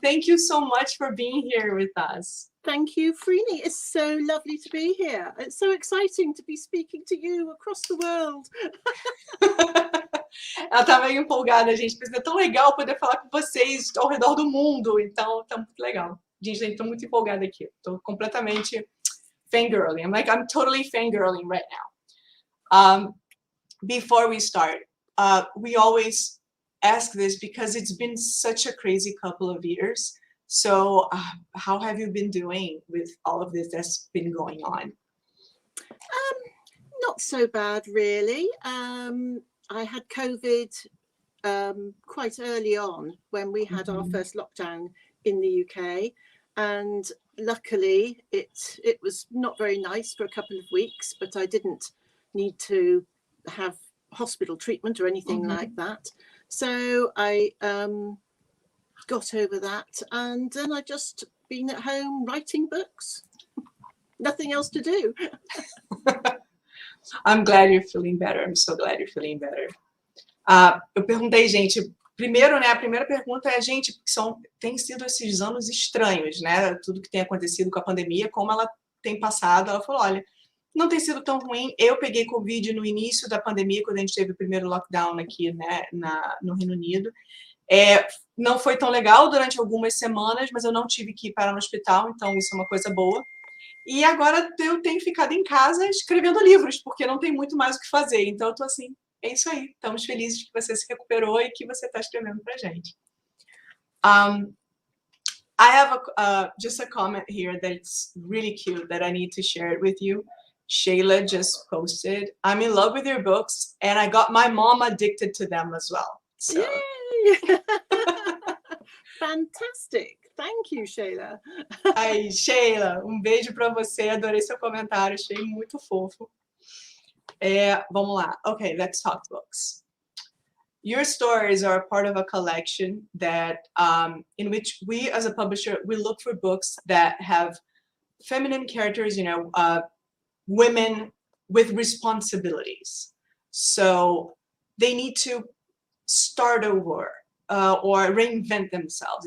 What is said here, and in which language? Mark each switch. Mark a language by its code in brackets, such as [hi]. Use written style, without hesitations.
[en] Thank you so much for being here with us. Thank you, Freeney. It's so lovely to be here. It's so exciting to be speaking to you across the world. [pt] Ela tá meio empolgada, gente. Mas é tão legal poder falar com vocês ao redor do mundo. Então, tá muito legal. Gente, tô muito empolgada aqui. Tô completamente fangirling. [en] I'm totally fangirling right now. Before we start, we always ask this because it's been such a crazy couple of years. So how have you been doing with all of this that's been going on? Not so bad, really. I had COVID quite early on when we had our first lockdown in the UK. And luckily, it was not very nice for a couple of weeks, but I didn't need to have hospital treatment or anything like that. So I got over that, and then I just been at home writing books. Nothing else to do. I'm glad you're feeling better. I'm so glad you're feeling better. [pt] Eu perguntei, gente, primeiro, né, a primeira pergunta é, gente, tem sido esses anos estranhos, né? Tudo que tem acontecido com a pandemia, como ela tem passado. Ela falou, olha, não tem sido tão ruim. Eu peguei Covid no início da pandemia, quando a gente teve o primeiro lockdown aqui, né, no Reino Unido. Não foi tão legal durante algumas semanas, mas eu não tive que ir parar no hospital, então isso é uma coisa boa. E agora eu tenho ficado em casa escrevendo livros, porque não tem muito mais o que fazer. Então eu tô assim, é isso aí. Estamos felizes que você se recuperou e que você está escrevendo pra gente. [en] I have just a comment here that's really cute that I need to share it with you. Shayla just posted, I'm in love with your books and I got my mom addicted to them as well. So. Yay! Fantastic. Thank you, Shayla. [pt] Aí, Sheila, beijo para você. Adorei seu comentário, achei muito fofo. Vamos lá. [en] Okay, let's talk books. Your stories are part of a collection that, in which we, as a publisher, we look for books that have feminine characters, you know, women with responsibilities. So they need to start over or reinvent themselves.